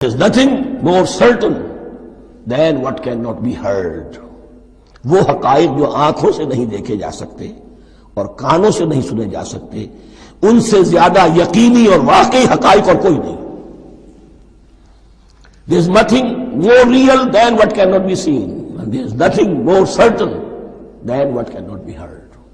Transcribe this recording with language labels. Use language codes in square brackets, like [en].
[en] There is nothing more certain than what cannot be heard. [ur] وہ حقائق جو آنکھوں سے نہیں دیکھے جا سکتے اور کانوں سے نہیں سنے جا سکتے، ان سے زیادہ یقینی اور واقعی حقائق اور کوئی نہیں. [en] There is nothing more real than what cannot be seen, and there is nothing more certain than what cannot be heard.